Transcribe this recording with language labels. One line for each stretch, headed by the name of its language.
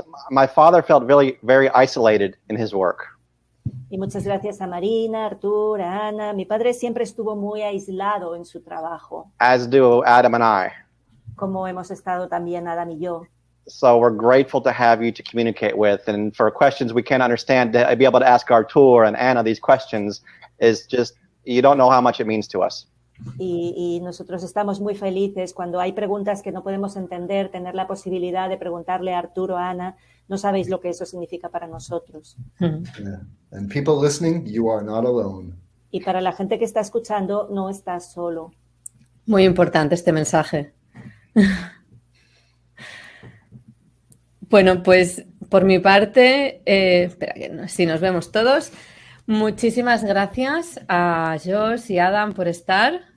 English: My father felt really, very isolated in his work.
Spanish: Y muchas gracias a Marina, Artur, a Ana. Mi padre siempre estuvo muy aislado en su trabajo,
English: As do Adam and I.
Spanish: como hemos estado también Adam y yo.
English: So we're grateful to have you to communicate with. And for questions we can't understand, to be able to ask Artur and Anna these questions is just, you don't know how much it means to us.
Spanish: Y nosotros estamos muy felices cuando hay preguntas que no podemos entender, tener la posibilidad de preguntarle a Arturo, a Ana. No sabéis lo que eso significa para nosotros.
English: Yeah. And people listening, you are not alone.
Spanish: Y para la gente que está escuchando, no estás solo. Muy importante este mensaje. Bueno, pues por mi parte, espera que si nos vemos todos. Muchísimas gracias a Josh y Adam por estar.